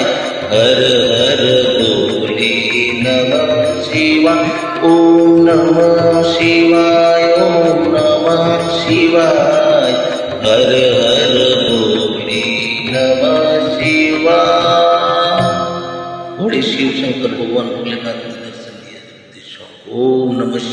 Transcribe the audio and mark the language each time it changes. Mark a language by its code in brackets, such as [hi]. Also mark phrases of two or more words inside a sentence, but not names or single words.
[hi] हर हर भोले नमः शिवाय। ओम नमः शिवाय, ओम नमः शिवाय, हर हर भोले नमः शिवाय। थोड़े शिव शंकर भगवान भोलेनाथ के दर्शन दिए। ओम नमः